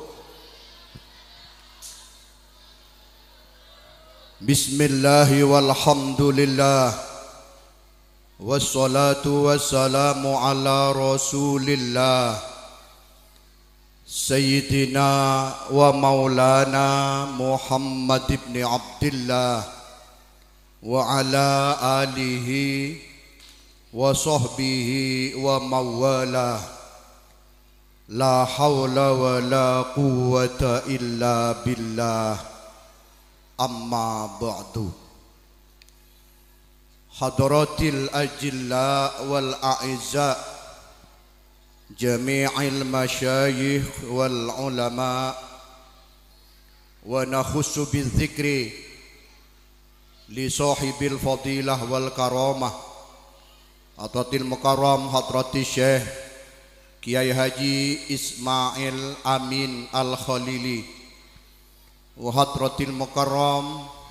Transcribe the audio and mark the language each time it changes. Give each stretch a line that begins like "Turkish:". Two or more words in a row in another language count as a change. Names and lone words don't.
Arabic: بسم الله والحمد لله والصلاة والسلام على رسول الله سيدنا ومولانا محمد بن عبد الله وعلى آله وصحبه وموالاه. لا حول ولا قوة إلا بالله. أما بعد. حضرات الأجلة والأعزة جميع المشايخ والعلماء ونخص بالذكر لصاحب الفضيلة والكرامة حضرة المكرم حضرة الشيخ كياهي حاج إسماعيل أمين الخليلي وحضرة المكرم Hadrati Syekh Kiai Haji Ismail Amin Al-Khalili wa Hadratil Mukarram